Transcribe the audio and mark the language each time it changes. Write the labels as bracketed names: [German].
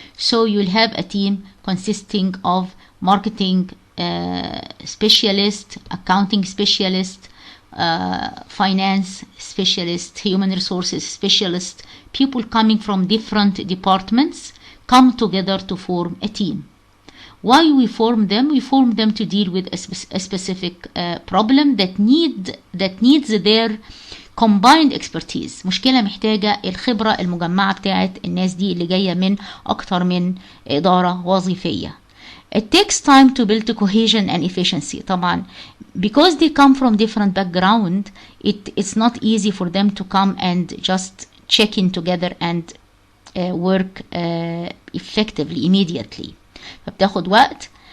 [English] So you'll have a team consisting of marketing specialist, accounting specialist, finance specialist, human resources specialist. People coming from different departments come together to form a team. Why we form them? We form them to deal with a specific problem that needs their combined expertise. [Arabic] مشكلة محتاجة الخبرة المجمعة بتاعت الناس دي اللي جاية من أكتر من إدارة وظيفية. [English] It takes time to build cohesion and efficiency. طبعا because they come from different background, it's not easy for them to come and just check in together and work effectively immediately. [Arabic] فبتاخد وقت.